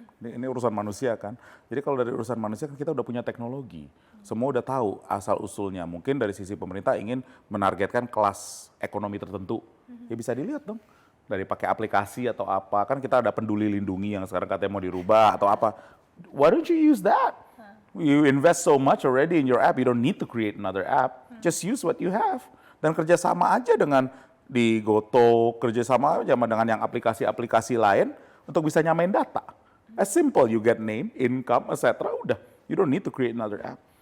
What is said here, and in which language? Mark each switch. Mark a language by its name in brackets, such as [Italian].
[Indonesian] Ini urusan manusia kan. Jadi kalau dari urusan manusia kan kita udah punya teknologi. Semua udah tahu asal usulnya. Mungkin dari sisi pemerintah ingin menargetkan kelas ekonomi tertentu. Ya bisa dilihat dong. Dari pakai aplikasi atau apa. Kan kita ada peduli lindungi yang sekarang katanya mau dirubah atau apa. [English] Why don't you use that? You invest so much already in your app, you don't need to create another app. Just use what you have. [Indonesian] Dan kerjasama aja dengan di Goto, kerjasama aja dengan yang aplikasi-aplikasi lain untuk bisa nyamain data. [English] As simple, you get name, income, etc. Udah, you don't need to create another app.